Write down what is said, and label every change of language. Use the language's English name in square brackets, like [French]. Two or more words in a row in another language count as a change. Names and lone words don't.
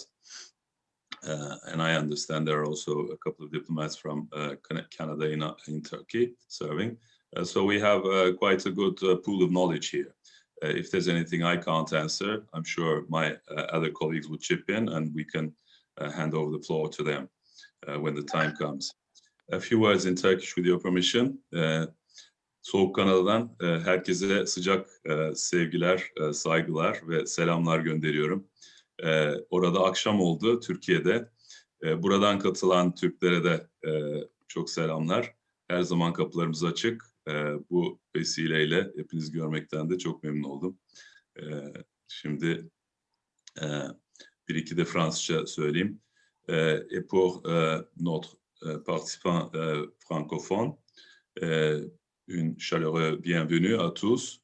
[English] And I understand there are also a couple of diplomats from Canada in Turkey serving. So we have quite a good pool of knowledge here. If there's anything I can't answer, I'm sure my other colleagues will chip in, and we can hand over the floor to them when the time comes. A few words in Turkish with your permission. [Turkish] Soğuk Kanada'dan herkese sıcak sevgiler, saygılar ve selamlar gönderiyorum. Orada akşam oldu Türkiye'de. Buradan katılan Türklere de çok selamlar. Her zaman kapılarımız açık. Bu vesileyle hepinizi görmekten de çok memnun oldum. Şimdi bir iki de Fransızca söyleyeyim. [French] Et pour notre participant francophone, une chaleureuse bienvenue à tous.